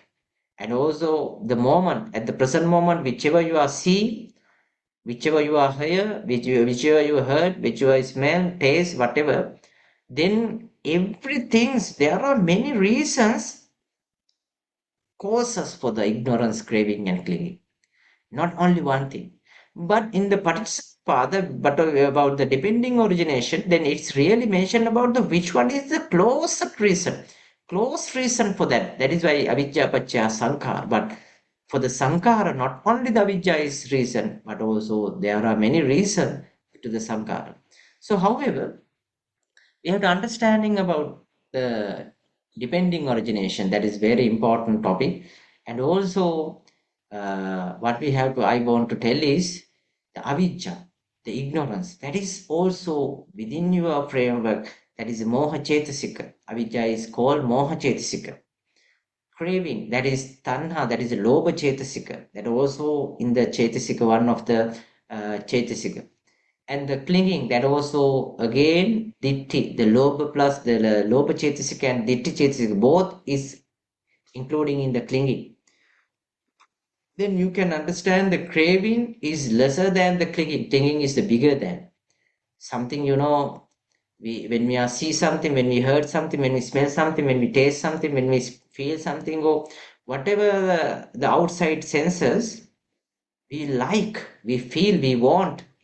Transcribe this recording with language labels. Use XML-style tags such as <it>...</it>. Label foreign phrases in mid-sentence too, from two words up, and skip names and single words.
<en>And also the moment, at the present moment, whichever you are seeing, whichever you are hear, whichever you heard, whichever you smell, taste, whatever, then everything, there are many reasons, causes for the ignorance, craving, and clinging. Not only one thing. But in the Paticca, but about the depending origination, then it's really mentioned about the which one is the closest reason. Close reason for that. That is why</en> <pi>avijja pacha sankara.</pi> <en>But for the sankara, not only the avijja is reason, but also there are many reasons to the sankara. So, however, we have to understanding about the depending origination. That is very important topic. And also what we have to I want to tell is the avijja, the ignorance, that is also within your framework. That is</en> <pi>moha chetasika.</pi> <en>Avijja is called</en> <pi>moha chetasika.</pi> <en>Craving, that is tanha, that is</en> <pi>lobha chetasika.</pi> <en>That also in the chetasika, one of the chetasika. And the clinging, that also again ditti, the lobha plus the</en> <pi>lobha chetasika</pi> <en>and</en> <pi>ditti chetasika,</pi> <en>both is including in the clinging. Then you can understand the craving is lesser than the clinging. Clinging is the bigger than something, when we are see something, when we heard something, when we smell something, when we taste something, when we feel something, or whatever the outside senses, we like, we feel, we want.</en>